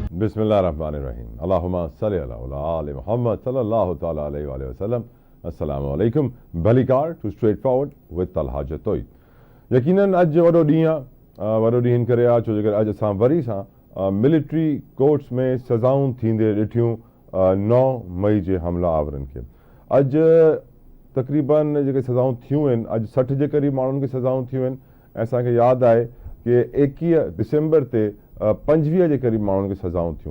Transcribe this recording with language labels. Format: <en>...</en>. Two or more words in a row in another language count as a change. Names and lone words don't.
<ar>بسم اللہ الرحمن الرحیم اللہم صلی علی آل محمد صلی اللہ تعالی علیہ وآلہ وسلم. السلام علیکم.</ar> <sd>بھلی کار ٹو اسٹریٹ فارورڈ ود طلحہ جتوئی. یقیناً اج وڈو ॾींहुं हिन करे आहे छो जे करे अॼु असां वरी सां मिलिट्री कोर्ट्स में सज़ाऊं थींदे ॾिठियूं 9 मई जे हमला आवरनि खे. अॼु तक़रीबन जेके सज़ाऊं थियूं आहिनि अॼु 60 जे क़रीब माण्हुनि खे सज़ाऊं थियूं आहिनि ऐं असांखे यादि आहे कि 21 दिसंबर ते 25 जे क़रीब माण्हुनि खे सज़ाऊं थियूं.</sd>